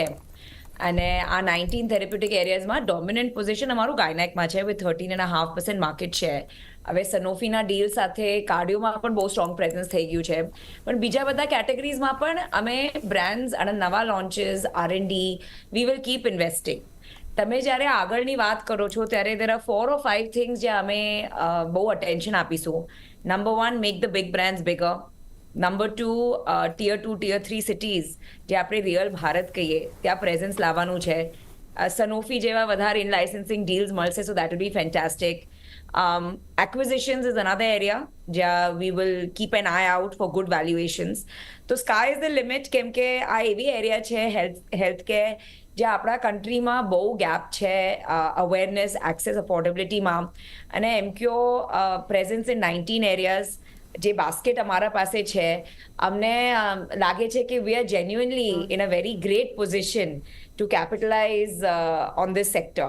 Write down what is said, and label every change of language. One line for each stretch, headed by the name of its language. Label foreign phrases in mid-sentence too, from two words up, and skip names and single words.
Gujarati: અને આ 19 થેરેપ્યુટિક એરિયાઝમાં
English: dominant position
Gujarati: અમારું ગાયનેકમાં છે
English: with 13.5% market share.
Gujarati: હવે સનોફીના ડીલ સાથે કાર્ડિયોમાં પણ બહુ
English: strong presence
Gujarati: થઈ ગયું છે, પણ બીજા બધા કેટેગરીઝમાં પણ અમે બ્રાન્ડ્સ અને નવા લોન્ચીસ,
English: R&D we will keep investing.
Gujarati: તમે જ્યારે આગળની વાત કરો છો ત્યારે
English: there are 4 or 5 things
Gujarati: જ્યાં અમે બહુ અટેન્શન આપીશું.
English: Number 1, make the big brands bigger. Number 2, tier 2, tier 3 cities
Gujarati: જે આપણે રિયલ ભારત કહીએ ત્યાં પ્રેઝન્સ લાવવાનું છે. સનોફી જેવા વધારે
English: in licensing deals મળશે, so that will be fantastic. Acquisitions is another area જ્યાં we will keep an eye out for good valuations. તો sky is the limit,
Gujarati: કેમ કે આ એવી એરિયા છે
English: health care
Gujarati: જ્યાં આપણા કન્ટ્રીમાં બહુ ગેપ છે
English: awareness, access,
Gujarati: અફોર્ડેબિલિટીમાં.
English: અને એમક્યો presence in 19 areas
Gujarati: જે બાસ્કેટ અમારા પાસે છે, અમને લાગે છે કે
English: we are genuinely in a very great position to capitalize on this sector.